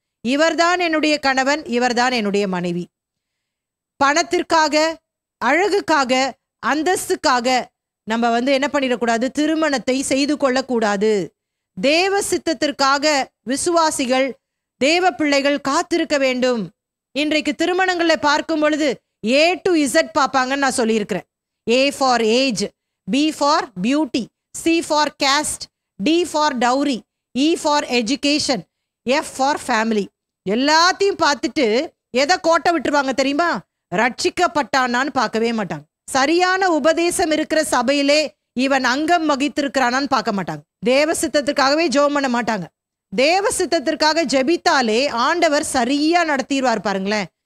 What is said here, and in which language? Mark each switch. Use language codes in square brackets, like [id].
[ta] இவர்தான் என்னுடைய கணவன், இவர்தான் என்னுடைய மனைவி. பணத்திற்காக, அழகுக்காக, அந்தஸ்துக்காக நம்ம என்ன பண்ணிடக்கூடாது, திருமணத்தை செய்து கொள்ளக்கூடாது. தேவ சித்தத்திற்காக விசுவாசிகள், தேவ பிள்ளைகள் காத்திருக்க வேண்டும். இன்றைக்கு திருமணங்களை பார்க்கும் பொழுது A to Z பார்ப்பாங்கன்னு நான் சொல்லியிருக்கிறேன். [en] A for age, B for beauty, C for caste, D for dowry, E for education, F for family. [ta] எல்லாத்தையும் பார்த்துட்டு எதை கோட்டை விட்டுருவாங்க தெரியுமா? ரட்சிக்கப்பட்டானான்னு பார்க்கவே மாட்டாங்க. சரியான உபதேசம் இருக்கிற சபையிலே இவன் அங்கம் வகித்திருக்கிறானான்னு பார்க்க மாட்டாங்க. தேவ சித்தத்திற்காகவே ஜெபம் பண்ண மாட்டாங்க. தேவ சித்தத்திற்காக ஜெபித்தாலே ஆண்டவர் சரியா நடத்திடுவார் பாருங்களேன்.